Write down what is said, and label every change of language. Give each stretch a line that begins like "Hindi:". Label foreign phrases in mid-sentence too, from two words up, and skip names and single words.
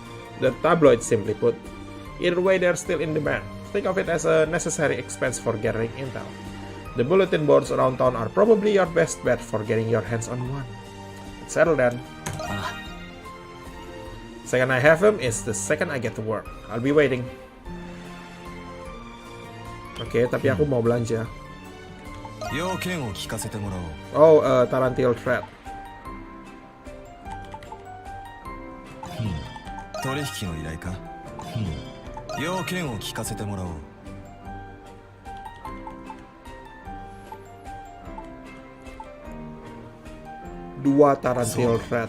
English: The tabloids, simply put. Either way, they're still in demand. Think of it as a necessary expense for gathering intel. The bulletin boards around town are probably your best bet for getting your hands on one. Settle then. Second I have him is the second I get to work. I'll be waiting.
Indonesian: Oke, tapi aku mau belanja.
English: Oh, Tarantil thread.
Japanese: 取引の依頼か。要件を聞かせてもらおう。
Indonesian: Dua Tarantil thread.